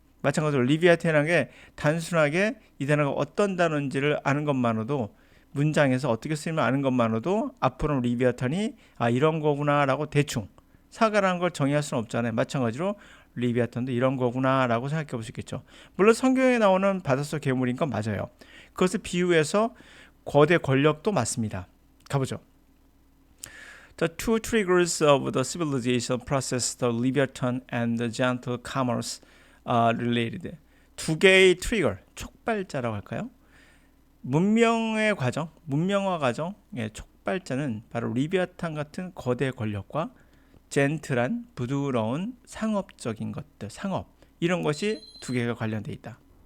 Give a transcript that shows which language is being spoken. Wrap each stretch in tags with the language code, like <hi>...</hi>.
<ko>마찬가지로 리비아탄이라는 게 단순하게 이 단어가 어떤 단어인지를 아는 것만으로도 문장에서 어떻게 쓰면 아는 것만으로도 앞으로 리비아탄이 이런 거구나 라고 대충 사과라는 걸 정의할 수는 없잖아요. 마찬가지로 리비아탄도 이런 거구나 라고 생각해 볼 수 있겠죠. 물론 성경에 나오는 바닷속 괴물인 건 맞아요. 그것을 비유해서 거대 권력도 맞습니다. 가보죠.</ko> <en>The two triggers of the civilization process, the Leviathan and the gentle commerce, are related.</en> <ko>두 개의 트리거, 촉발자라고 할까요? 문명의 과정, 문명화 과정의 촉발자는 바로 리비아탄 같은 거대 권력과 젠틀한 부드러운 상업적인 것들, 상업 이런 것이 두 개가 관련돼 있다.</ko>